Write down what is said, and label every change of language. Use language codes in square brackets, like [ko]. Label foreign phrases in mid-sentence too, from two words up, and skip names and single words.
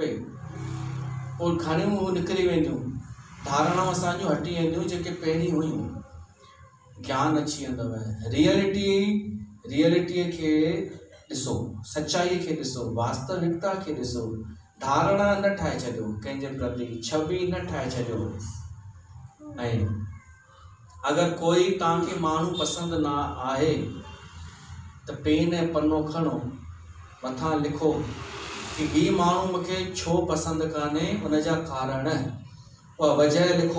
[sd] पोइ घणियूं निकिरी वेंदियूं, धारणाऊं असांजूं हटी वेंदियूं जेके पहिरीं हुयूं। ज्ञान अची वेंदव, रियलिटीअ खे ॾिसो, सच्चाईअ खे ॾिसो, वास्तविकता खे ॾिसो। धारणा न ठाहे छॾियो कंहिंजे प्रति, छवि न ठाहे छॾियो। ऐं अगरि कोई तव्हांखे माण्हू पसंदि न आहे त पेन ऐं पनो खणो, मथां लिखो कि हीउ माण्हू मूंखे छो पसंदि कान्हे, उनजा कारण, उहा वजह लिखो।